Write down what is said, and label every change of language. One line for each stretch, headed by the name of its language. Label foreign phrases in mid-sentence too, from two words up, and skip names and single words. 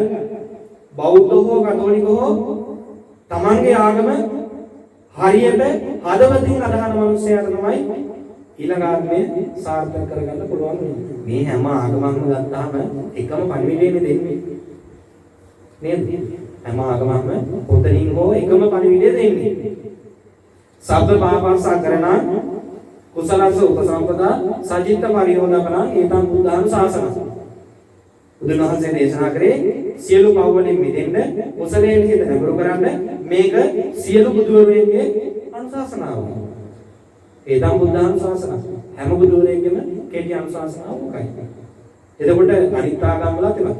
Sinhala: බෞද්ධ හෝ කතෝලික හෝ තමන්ගේ ආගම හරියට හදවතින් අදහන මිනිසයාට තමයි ඊළඟ ආත්මය සාර්ථක කරගන්න පුළුවන්. මේ හැම ආගමක්ම ගත්තාම එකම පණිවිඩයනේ දෙන්නේ. නේද? හැම ආගමක්ම පොතකින් හෝ එකම පණිවිඩය දෙන්නේ.
Pali: සබ්බ පාපස්සකරණ කුසලස්ස උපසම්පදා සජිත්ත පරිහෝදපන ඒතං බුද්ධානුශාසන.
Sinhala: බුදුන් වහන්සේ දේශනා කරේ සියලු පව් වලින් මිදෙන්න කුසලයෙන් හිත නැඹුරු කරන්න මේක සියලු බුදුවරයන්ගේ අනුශාසනාව.
Pali: ඒතං බුද්ධානුශාසන.
Sinhala: හැම බුදුවරයෙක්ගේම කෙටි අනුශාසනාව මොකයි? එතකොට අනිත් ආගම් වලත් එමත්.